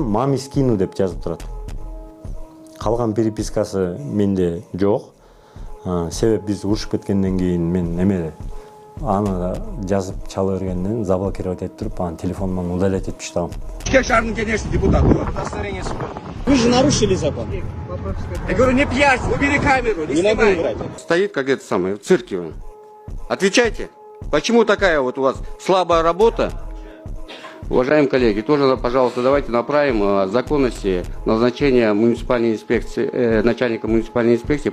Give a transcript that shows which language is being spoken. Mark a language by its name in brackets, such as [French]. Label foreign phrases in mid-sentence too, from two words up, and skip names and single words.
[Russian] Мами скину [Kyrgyz] деп жазып турат. Калган перепискасы менде жок. Себеп биз урушуп кеткенден кийин мен эме аны жазып чала бергенден заблокировать этип туруп, анын телефонунан удалять этип таштагам. Бишкек шаарынын кеңеши депутаты. [Russian] Вы же нарушили закон. Я говорю, не пьясь, убери камеру, не надо снимай. убирать. Стоит как это самое, в цирке он. Отвечайте, почему такая вот у вас слабая работа? Уважаемые коллеги, тоже, пожалуйста, давайте направим о законности назначения муниципальной инспекции, начальника муниципальной инспекции.